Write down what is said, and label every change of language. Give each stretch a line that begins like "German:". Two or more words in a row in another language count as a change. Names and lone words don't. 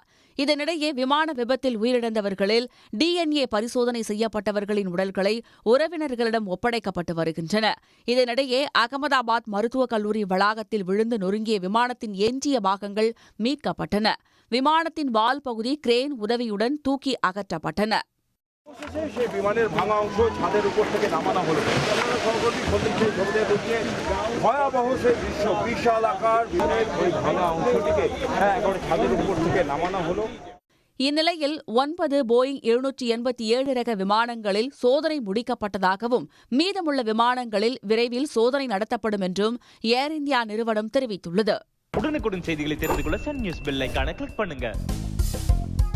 Tamil: இதனிடையே விமான விபத்தில் உயிரிழந்தவர்களில் DNA பரிசோதனை செய்யப்பட்டவர்களின் உடல்களை உறவினர்களிடம் ஒப்படைக்கப்பட்டு வருகின்றன. இதனிடையே அகமதாபாத் மருத்துவக் கல்லூரி வளாகத்தில் விழுந்து நொறுங்கிய விமானத்தின் எஞ்சிய பாகங்கள் மீட்கப்பட்டன. விமானத்தின் வால் பகுதி கிரேன் உதவியுடன் தூக்கி அகற்றப்பட்டன.
Bangla: বিমানের ভাঙা অংশ ছাদের উপর থেকে নামানো হলো। ভয়াবহ সেই দৃশ্য, বিশাল আকার ওই ভাঙা অংশটিকে একেবারে ছাদের উপর থেকে নামানো হলো.
Tamil: இந்நிலையில் 9 போயிங் 787 ரக விமானங்களில் சோதனை முடிக்கப்பட்டதாகவும் மீதமுள்ள விமானங்களில் விரைவில் சோதனை நடத்தப்படும் என்றும் ஏர் இந்தியா நிறுவனம் தெரிவித்துள்ளது. உடனுக்குடன் செய்திகளை தெரிந்து கொள்ள சன் நியூஸ்
English: bell icon click
Tamil: பண்ணுங்க.